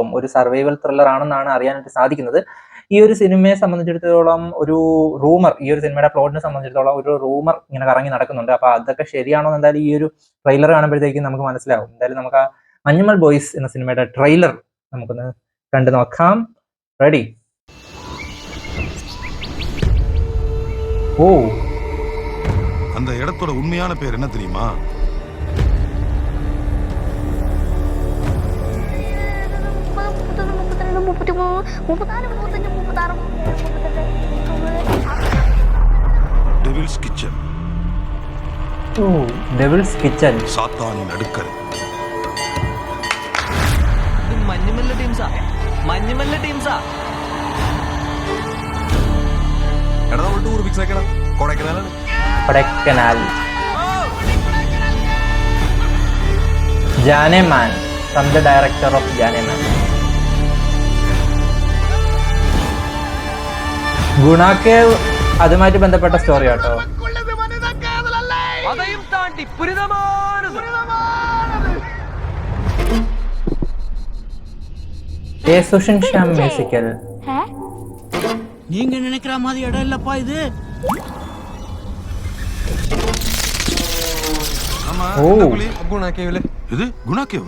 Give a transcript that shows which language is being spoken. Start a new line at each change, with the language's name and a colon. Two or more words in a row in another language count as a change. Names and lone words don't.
Malayalam: ഒരു
English: survival thriller
Malayalam: ആണെന്നാണ് അറിയാനായിട്ട് സാധിക്കുന്നത്. ഈ ഒരു സിനിമയെ സംബന്ധിച്ചിടത്തോളം ഒരു റൂമർ, ഈ ഒരു സിനിമയുടെ പ്ലോട്ടിനെ സംബന്ധിച്ചിടത്തോളം ഒരു റൂമർ ഇങ്ങനെ കറങ്ങി നടക്കുന്നുണ്ട്. അപ്പൊ അതൊക്കെ ശരിയാണോ എന്ന് എന്തായാലും ഈ ഒരു ട്രെയിലർ കാണുമ്പോഴത്തേക്കും നമുക്ക് മനസ്സിലാവും. എന്തായാലും നമുക്ക് ആ മഞ്ഞുമ്മൽ ബോയ്സ് എന്ന സിനിമയുടെ ട്രെയിലർ നമുക്കൊന്ന് കണ്ടു നോക്കാം. റെഡി? ഓ,
Tamil: அந்த இடத்தோட உண்மையான பேர் என்ன தெரியுமா? டெவில்ஸ் கிச்சன்.
Malayalam: ഓ, ഡെവിൾസ് കിച്ചൻ.
Tamil: சாத்தானின் அடுக்கறை.
Malayalam: മഞ്ഞുമല്ല ടീംസാ. എടാ നമ്മൾ ടൂർ ഫിക്സ് ആക്കണം. കൊടൈക്കനാലാണ്. കൊടൈക്കനാൽ. ജാനെമാൻ,
English: from the director of Janeman.
Malayalam: ഗുണാക്കേവ് അതുമായിട്ട് ബന്ധപ്പെട്ട സ്റ്റോറി കേട്ടോ.
Tamil: அதையும் தாண்டி புனிதமானது.
Malayalam: സുഷിൻ ശ്യാം മ്യൂസിക്കൽ.
Tamil: நீங்க நினைக்கிற மாதிரி இடம் இல்லப்பா இது. ஆமா, ஓ. இந்த புலி குணாக்கேவில. இது குணாக்கேவா?